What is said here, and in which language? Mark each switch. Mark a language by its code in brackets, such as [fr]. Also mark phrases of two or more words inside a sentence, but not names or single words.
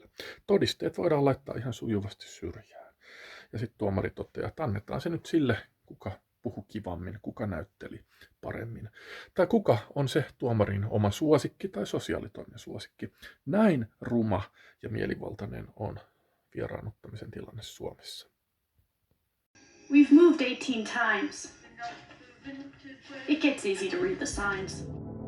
[fi] Todisteet voidaan laittaa ihan sujuvasti syrjään. Ja sitten tuomari toteaa, että annetaan se nyt sille, kuka puhu kivammin, kuka näytteli paremmin. Tai kuka on se tuomarin oma suosikki tai sosiaalitoimen suosikki. Näin ruma ja mielivaltainen on vieraannuttamisen tilanne Suomessa. [en] We've moved 18 times. It gets easy to read the signs.